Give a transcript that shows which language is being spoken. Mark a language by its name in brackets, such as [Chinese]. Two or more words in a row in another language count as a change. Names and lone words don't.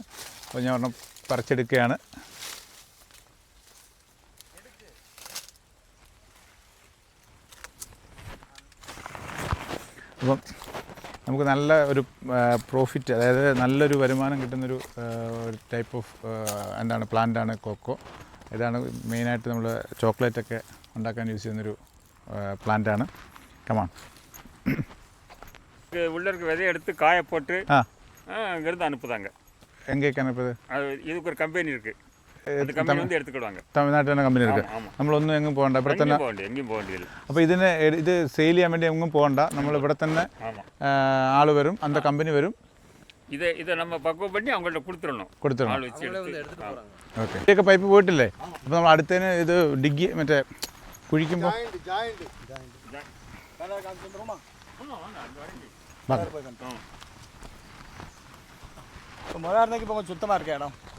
[Malayalam] അപ്പോൾ ഞാൻ ഒരെണ്ണം പറിച്ചെടുക്കുകയാണ്. അപ്പം നമുക്ക് നല്ല ഒരു പ്രോഫിറ്റ്, അതായത് നല്ലൊരു വരുമാനം കിട്ടുന്നൊരു [English] type of [Malayalam] എന്താണ് പ്ലാന്റാണ് കൊക്കോ. ഇതാണ് മെയിനായിട്ട് നമ്മൾ ചോക്ലേറ്റൊക്കെ ഉണ്ടാക്കാൻ യൂസ് ചെയ്യുന്നൊരു പ്ലാന്റാണ്. കമാൺ. [Tamil] உள்ள இருக்க விதையை எடுத்து காய போட்டு அங்கேருந்து அனுப்புதாங்க. எங்கேக்கு அனுப்புது? இதுக்கு ஒரு கம்பெனி இருக்குது, அந்த கம்பெனி வந்து எடுத்துக்கிடுவாங்க. [Malayalam] തമിഴ്നാട്ടിൽ തന്നെ കമ്പനി இருக்குது. നമ്മളൊന്നും എങ്ങും പോകണ്ട, ഇവിടെ തന്നെ എങ്ങും പോകേണ്ടിയില്ല. അപ്പോൾ ഇത് സെയിൽ ചെയ്യാൻ വേണ്ടി എങ്ങും പോകണ്ട, നമ്മൾ ഇവിടെ തന്നെ ആൾ വരും, அந்த കമ്പനി വരും. [Tamil] ഇதை நம்ம பக்குவம் பண்ணி அவங்கள்ட்ட [Malayalam] കൊടുത്തിടണം. ആൾ വെച്ച് ഓക്കെ. ഇതൊക്കെ പൈപ്പ് പോയിട്ടില്ലേ? അപ്പോൾ നമ്മൾ അടുത്തതിന് ഇത് ഡിഗ് മറ്റേ കുഴിക്കുമ്പോൾ [Tamil] சுத்தமாக இருக்க இடம்